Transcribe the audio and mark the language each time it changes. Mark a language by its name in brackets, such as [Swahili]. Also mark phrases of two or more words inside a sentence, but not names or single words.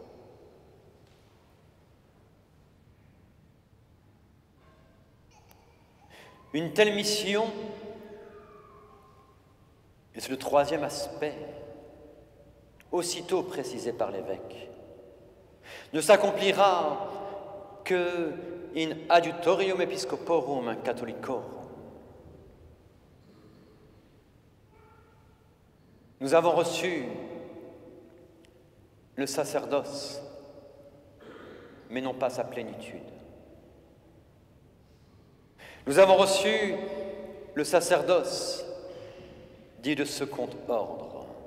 [French] Une telle mission, et c'est le troisième aspect, aussitôt précisé par l'évêque, ne s'accomplira que [Latin] in adiutorium episcoporum catholicorum. [French] Nous avons reçu le sacerdoce, mais non pas sa plénitude. Nous avons reçu le sacerdoce dit de second ordre.